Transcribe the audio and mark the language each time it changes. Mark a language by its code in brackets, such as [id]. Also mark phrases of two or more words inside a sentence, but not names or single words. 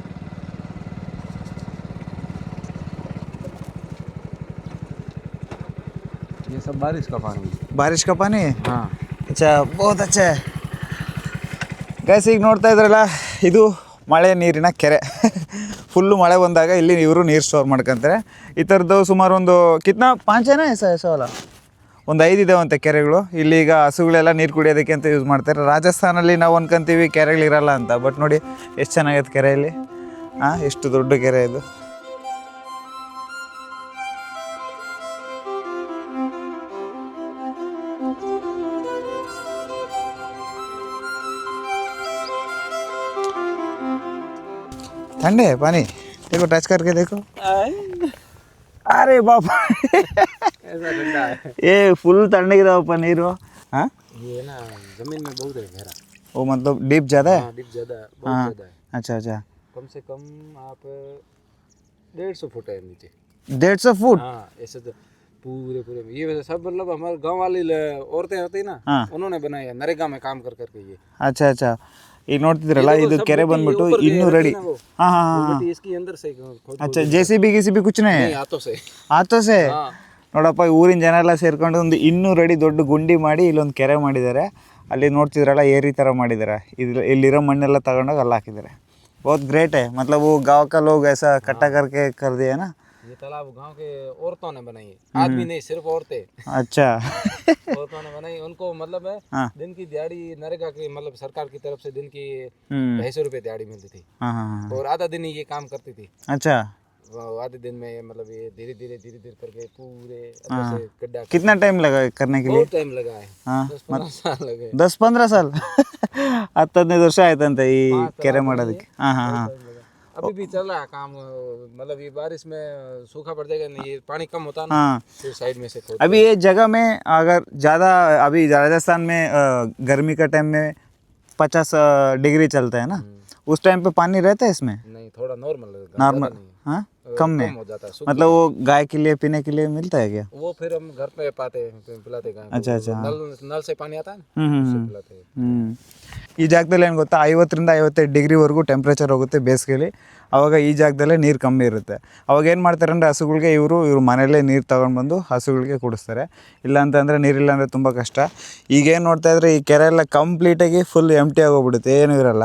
[hi] ये सब बारिश का पानी बारिश का पानी है हाँ अच्छा बहुत अच्छा है [kn] ಗೈಸ್ ಈಗ ನೋಡ್ತಾ ಇದ್ರಲ್ಲ ಇದು ಮಳೆ ನೀರಿನ ಕೆರೆ ಫುಲ್ಲು ಮಳೆ ಬಂದಾಗ ಇಲ್ಲಿ ಇವರು ನೀರು ಸ್ಟೋರ್ ಮಾಡ್ಕೊತಾರೆ ಈ ಥರದ್ದು ಸುಮಾರು ಒಂದು [hi] कितना पाँचेना [kn] ಎಸವಲ್ಲ ಒಂದು 5 ಇದಾವಂತೆ ಕೆರೆಗಳು ಇಲ್ಲಿ ಈಗ ಹಸುಗಳೆಲ್ಲ ನೀರು ಕುಡಿಯೋದಕ್ಕೆ ಅಂತ ಯೂಸ್ ಮಾಡ್ತಾರೆ ರಾಜಸ್ಥಾನಲ್ಲಿ ನಾವು ಅನ್ಕೊಂತೀವಿ ಕೆರೆಗಳಿರಲ್ಲ ಅಂತ ಬಟ್ ನೋಡಿ ಎಷ್ಟು ಚೆನ್ನಾಗೈತೆ ಕೆರೆಯಲ್ಲಿ ಎಷ್ಟು ದೊಡ್ಡ ಕೆರೆ ಇದು [hi] ठंडे है पानी देखो टच करके देखो अरे बाप ऐसा ठंडा है ये फुल [kn] तಣ್ಣಗಿದಾವಪ್ಪ ನೀರು [hi] हाँ ये ना जमीन में बहुत है गहरा वो मतलब डीप ज़्यादा है हाँ डिप ज़्यादा है बहुत ज़्यादा है अच्छा अच्छा कम से कम आप 150 फुट है नीचे 150 फुट हाँ ऐसे तो पूरे पूरे ये वैसे सब मतलब हमारे गांव वाली औरतें होती है ना हाँ उन्होंने बनाया है नरेगा में काम कर करके ये अच्छा अच्छा [kn] ಈಗ ನೋಡ್ತಿದ್ರಲ್ಲ ಇದು ಕೆರೆ ಬಂದ್ಬಿಟ್ಟು 200 ಅಡಿ [hi] हाँ हाँ हाँ मिट्टी इसकी अंदर से खोद अच्छा JCB कुछ नहीं है नहीं हाथों से हाथों से हाँ [kn] ನೋಡಪ್ಪ ಊರಿನ ಜನ ಎಲ್ಲ ಸೇರ್ಕೊಂಡು ಒಂದು 200 ಅಡಿ ದೊಡ್ಡ ಗುಂಡಿ ಮಾಡಿ ಇಲ್ಲೊಂದು ಕೆರೆ ಮಾಡಿದ್ದಾರೆ ಅಲ್ಲಿ ನೋಡ್ತಿದ್ರಲ್ಲ ಏರಿ ಥರ ಮಾಡಿದ್ದಾರೆ ಇಲ್ಲಿರೋ ಮಣ್ಣೆಲ್ಲ ತಗೊಂಡೋಗಿ ಅಲ್ಲಿ ಹಾಕಿದ್ದಾರೆ [hi] बहुत ग्रेट है मतलब वो गाँव का लोग ऐसा इकट्ठा करके कर दिया ना ये तालाब गांव के औरतों ने बनाई है आदमी नहीं सिर्फ औरतें अच्छा औरतों ने बनाई उनको मतलब है हाँ दिन की दिहाड़ी नरेगा की मतलब सरकार की तरफ से दिन की 250 रुपये दिहाड़ी मिलती थी हाँ हाँ हाँ और आधा दिन ही ये काम करती थी अच्छा आधे दिन में मतलब ये धीरे धीरे करके पूरे अंदर से गड्ढा कितना टाइम लगा करने के लिए बहुत टाइम लगा है हाँ 10-15 साल लगे [kn] 10-15 साल 10-15 ವರ್ಷ ಆಯ್ತಂತೆ ಈ ಕೆರೆ ಮಾಡೋದಕ್ಕೆ ಹಾಂ ಹಾಂ ಹಾಂ [hi] अभी भी चल रहा है काम मतलब ये बारिश में सूखा पड़ जाएगा नहीं ये पानी कम होता ना हाँ फिर साइड में से खोद अभी ये जगह में अगर ज़्यादा अभी राजस्थान में गर्मी का टाइम में 50 डिग्री चलता है ना उस टाइम पे पानी रहता है इसमें? नहीं, थोड़ा नॉर्मल नॉर्मल? हाँ, कम में? हो जाता है, मतलब वो गाय के लिए पीने के लिए मिलता है क्या? वो फिर हम घर पे पाते हैं, पिलाते गाय को। अच्छा अच्छा. नल से पानी आता है ना, ಹ್ಞೂ उससे ಹ್ಞೂ पिलाते हैं। [kn] ಈ ಜಾಗದಲ್ಲಿ ಏನು ಗೊತ್ತಾ, 50ರಿಂದ 55 ಡಿಗ್ರಿವರೆಗೂ ಟೆಂಪ್ರೇಚರ್ ಹೋಗುತ್ತೆ ಬೇಸಿಗೆಲಿ. ಆವಾಗ ಈ ಜಾಗದಲ್ಲೇ ನೀರು ಕಮ್ಮಿ ಇರುತ್ತೆ. ಅವಾಗ ಏನು ಮಾಡ್ತಾರೆ ಅಂದರೆ ಹಸುಗಳಿಗೆ ಇವ್ರ ಮನೆಯಲ್ಲೇ ನೀರು ತೊಗೊಂಡ್ಬಂದು ಹಸುಗಳಿಗೆ ಕುಡಿಸ್ತಾರೆ. ಇಲ್ಲ ಅಂತಂದರೆ ನೀರಿಲ್ಲ ಅಂದರೆ ತುಂಬ ಕಷ್ಟ. ಈಗೇನು ನೋಡ್ತಾಯಿದ್ರೆ ಈ ಕೆರೆ ಎಲ್ಲ ಕಂಪ್ಲೀಟಾಗಿ [en] full empty [kn] ಆಗೋಗ್ಬಿಡುತ್ತೆ, ಏನೂ ಇರೋಲ್ಲ.